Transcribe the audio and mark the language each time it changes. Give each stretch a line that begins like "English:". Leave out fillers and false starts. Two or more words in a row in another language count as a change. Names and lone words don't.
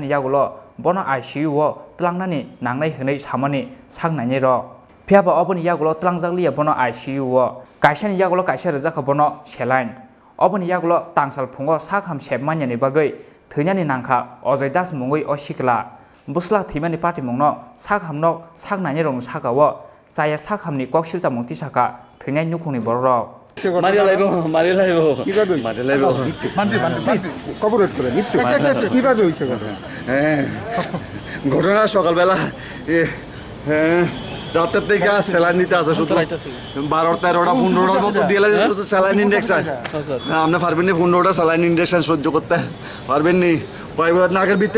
Kok Borok: यागुलो बनो आईसीयू ओ तलांनानि नांनाय होनै सामानि सागनायनि रक फियाबा अबनि यागुलो तलांजागलिया बनो आईसीयू ओ कायसानि यागुलो कायसा रोजाखा बनो सेलाइन अबनि यागुलो तांसाल फुंगो साखाम सेबमानियानि बागै थैनानि नांखा अजय दास मुंगै अ सिख्ला बुस्ला थैमानि पार्टी मुंनो साखामनग सागनायनि रंनो साकाओ चाया साखामनि कक्सेल सामुं तिसाका थैनाय नुखुंनि बरक
Bangla: ঘটনা সকালবেলা রাতের থেকে স্যালাইন নিতে আসে শুধু 12-13টা 15টার মতো দিয়ে শুধু
English: saline injection
Bangla: আপনি পারবেন নি 15টা
English: saline injection
Bangla: সহ্য করতে পারবেন নি নাকের ভিতরে